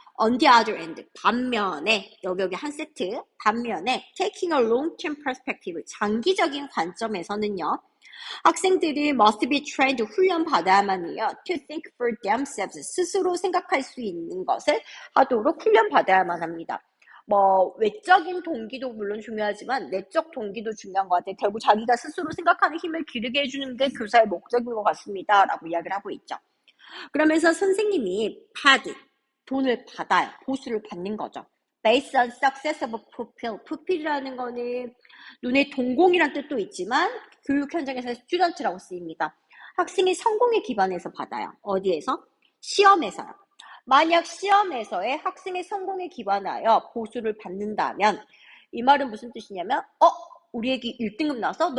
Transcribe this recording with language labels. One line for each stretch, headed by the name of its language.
English: On the other end,
Korean: 반면에 여기 한 세트, 반면에
English: taking a long-term perspective,
Korean: 장기적인 관점에서는요. 학생들이
English: must be trained,
Korean: 훈련받아야만 해요.
English: To think for themselves,
Korean: 스스로 생각할 수 있는 것을 하도록 훈련받아야만 합니다. 외적인 동기도 물론 중요하지만 내적 동기도 중요한 것 같아요. 결국 자기가 스스로 생각하는 힘을 기르게 해주는 게 교사의 목적인 것 같습니다. 라고 이야기를 하고 있죠. 그러면서 선생님이 돈을 받아요. 보수를 받는 거죠.
English: Based on success of pupil.
Korean: pupil이라는 거는 눈에 동공이란 뜻도 있지만 교육 현장에서 student라고 쓰입니다. 학생의 성공에 기반해서 받아요. 어디에서? 시험에서요. 만약 시험에서의 학생의 성공에 기반하여 보수를 받는다면 이 말은 무슨 뜻이냐면 우리 애기 1등급 나왔어?